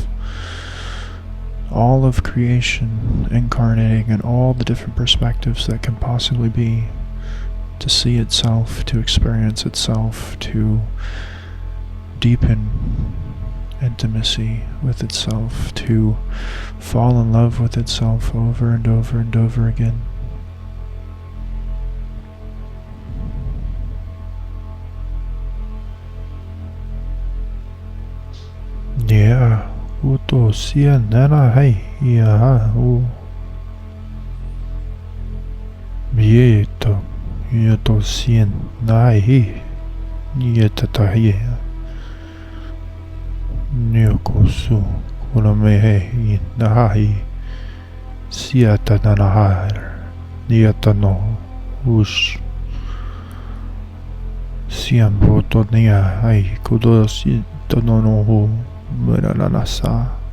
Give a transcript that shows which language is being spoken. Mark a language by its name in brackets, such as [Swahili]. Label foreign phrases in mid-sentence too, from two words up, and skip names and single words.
[English] All of creation incarnating in all the different perspectives that can possibly be, to see itself, to experience itself, to deepen intimacy with itself, to fall in love with itself over and over and over again. Yeah. Uto sia nana hai ia u Mieto Ieto sien nai Nietatahi Nyokosu Kunamehe I Nahai Siata Nanahar Niatano Ush Siam Botonia Ai Kudosi Tononohu Muranasa